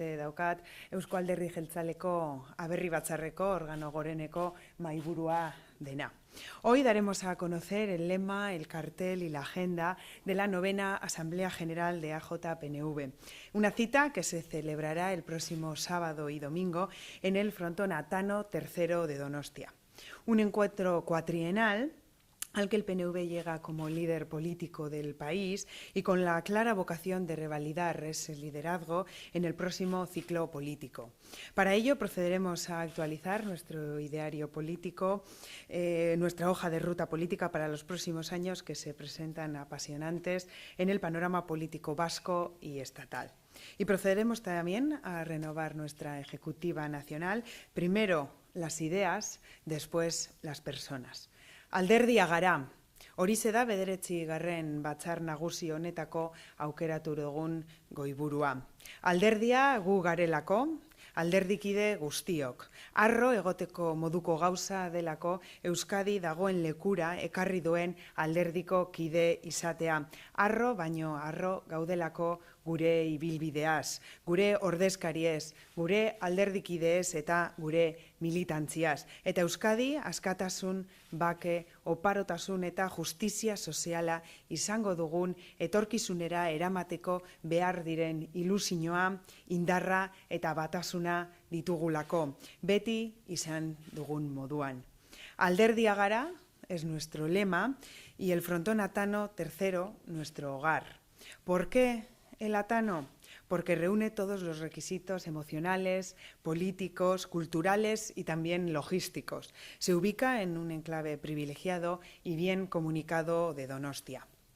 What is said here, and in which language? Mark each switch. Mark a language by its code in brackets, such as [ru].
[eu] daukat Eusko Alderdi Jeltzaleko Aberri Batzarreko organo goreneko mahaiburua dena. [es] Hoy daremos a conocer el lema, el cartel y la agenda de la 9ª Asamblea General de AJPNV, una cita que se celebrará el próximo sábado y domingo en el Frontón Atano III de Donostia. Un encuentro cuatrienal al que el PNV llega como líder político del país y con la clara vocación de revalidar ese liderazgo en el próximo ciclo político. Para ello procederemos a actualizar nuestro ideario político, nuestra hoja de ruta política para los próximos años que se presentan apasionantes en el panorama político vasco y estatal. Y procederemos también a renovar nuestra ejecutiva nacional, primero las ideas, después las personas. [eu] Alderdia gara, horixe da 9. Batzar Nagusi honetako aukeratu dugun goiburua. Alderdia gu garelako, alderdikide guztiok. Arro egoteko moduko gauza delako Euskadi dagoen lekura ekarri duen alderdiko kide izatea. Arro baino arro gaudelako gure ibilbideaz, gure ordezkariez, gure alderdikideez eta gure militantziaz. Eta Euskadi askatasun, bake, oparotasun eta justizia soziala izango dugun etorkizunera eramateko behar diren ilusioa, indarra eta batasuna ditugulako, beti izan dugun moduan. [es] Alderdia gara es nuestro lema y el Frontón Atano III nuestro hogar. ¿Por qué el Atano? Porque reúne todos los requisitos emocionales, políticos, culturales y también logísticos. Se ubica en un enclave privilegiado y bien comunicado de Donostia.